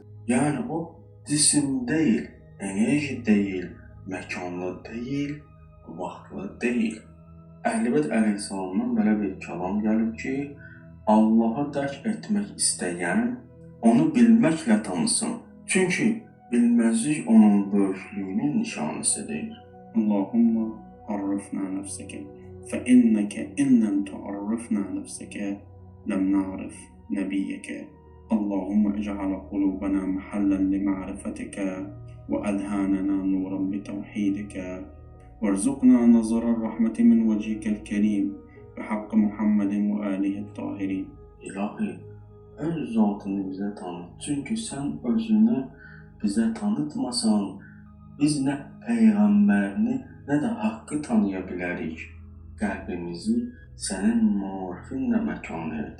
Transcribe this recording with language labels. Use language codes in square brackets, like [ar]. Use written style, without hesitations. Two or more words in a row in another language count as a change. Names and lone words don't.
[az] Yəni o cisim deyil, enerji deyil, məkanlı deyil, vaxtlı deyil. Əhl-Beyt əleyhissalamdan belə bir kəlam gəlib ki, Allahı dərk etmək istəyən onu bilməklə tanısın. Çünki bilməzlik onun böyüklüyünün nişanəsidir. [ar] اللهم عرفنا نفسك فإنك إن لم تعرفنا نفسك لم نعرف نبيك. اللهم اجعل قلوبنا محلا لمعرفتك وأذهاننا نورا بتوحيدك وارزقنا نظر الرحمة من وجهك الكريم بحق محمد وآله الطاهرين. [az] İlahi, öz zatını bizə tanıt. Çünki sən özünü bizə tanıtmasan, biz nə Peyğəmbərini, nə də haqqı tanıya bilərik. Qəlbimizi sənin marifinlə məkan et.